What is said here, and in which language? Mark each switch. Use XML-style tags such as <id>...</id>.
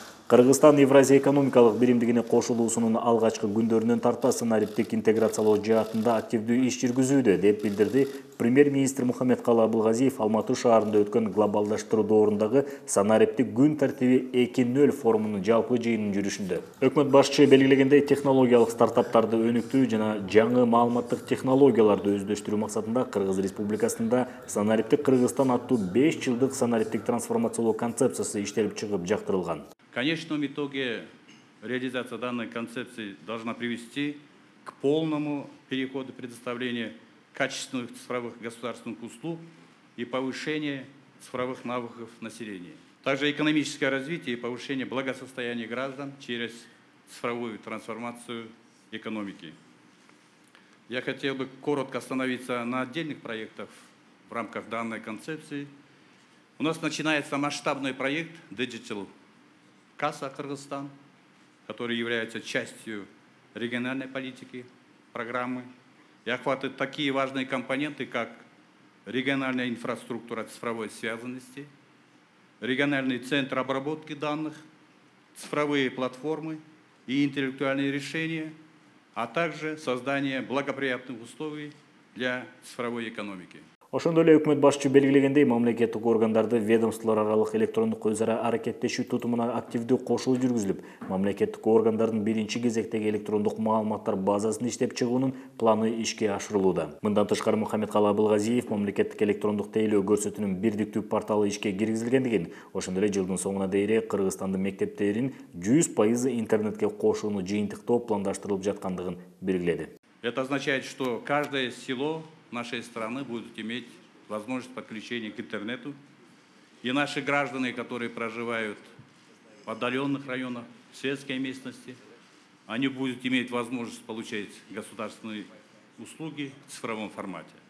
<ky>Кыргызстан Евразия экономикалык биримдигине кошулуусунун алгачкы күндөрүнөн тарта санариптик интеграциялоо жаатында активдүү иш жүргүзүүдө, деп билдирди премьер-министр Мухаммедкалы Абылгазиев Алматы шаарында өткөн глобалдаштыруу доорундагы санариптик күн тартиби 2.0 форумунун жалпы жыйынынын жүрүшүндө. Өкмөт башчы белгилегендей, технологиялык стартаптарды өнүктүү жана жаңы маалыматтык технологияларды өздөштүрүү максатында Кыргыз Республикасында Санариптик Кыргызстан аттуу 5 жылдык санариптик трансформациялоо концепциясы иштелип чыгып жактырылган.</ky> <ru>В конечном итоге реализация данной концепции должна привести к полному переходу предоставления качественных цифровых государственных услуг и повышения цифровых навыков населения. Также экономическое развитие и повышение благосостояния граждан через цифровую трансформацию экономики. Я хотел бы коротко остановиться на отдельных проектах в рамках данной концепции. У нас начинается масштабный проект Digital Касса Кыргызстан, который является частью региональной политики, программы и охватывает такие важные компоненты, как региональная инфраструктура цифровой связанности, региональный центр обработки данных, цифровые платформы и интеллектуальные решения, а также создание благоприятных условий для цифровой экономики.</ru> <ky>Ошондой эле өкмөт башчы белгилегендей, мамлекеттик органдарды ведомстволор аралык электрондук өз ара аракеттешүү тутумуна активдүү кошулуу жүргүзүлүп, мамлекеттик органдардын биринчи кезектеги электрондук маалыматтар базасын иштеп чыгуунун планы ишке ашырылууда. Мындан тышкары Мухаммедкалы Абылгазиев мамлекеттик электрондук тейлөө көрсөтүүнүн бирдиктүү порталы ишке киргизилгендигин, ошондой эле жылдын соңуна дейин Кыргызстандын мектептерин 100% интернетке кошууну жыйынтыктоо пландаштырылып жаткандыгын белгиледи.</ky> <ru>Это означает, что каждое село нашей страны будут иметь возможность подключения к интернету. И наши граждане, которые проживают в отдаленных районах, в сельской местности, они будут иметь возможность получать государственные услуги в цифровом формате.</ru>